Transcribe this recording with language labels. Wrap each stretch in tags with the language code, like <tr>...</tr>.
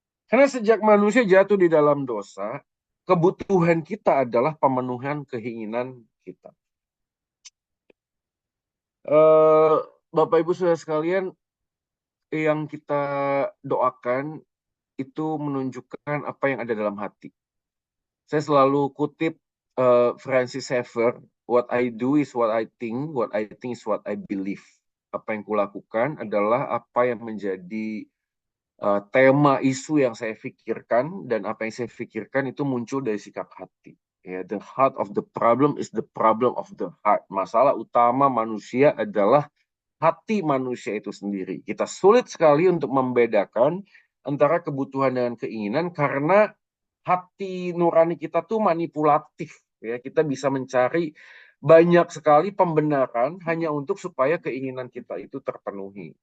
<id>Karena sejak manusia jatuh di dalam dosa, kebutuhan kita adalah pemenuhan keinginan kita. Bapak Ibu Saudara sekalian, yang kita doakan itu menunjukkan apa yang ada dalam hati. Saya selalu kutip</id> <en>Francis Schaeffer, what I do is what I think is what I believe.</en> <id>Apa yang kulakukan adalah apa yang menjadi tema isu yang saya pikirkan, dan apa yang saya pikirkan itu muncul dari sikap hati.</id> <en>Ya, the heart of the problem is the problem of the heart.</en> <id>Masalah utama manusia adalah hati manusia itu sendiri. Kita sulit sekali untuk membedakan antara kebutuhan dengan keinginan karena hati nurani kita tuh manipulatif. Ya, kita bisa mencari banyak sekali pembenaran hanya untuk supaya keinginan kita itu terpenuhi.</id>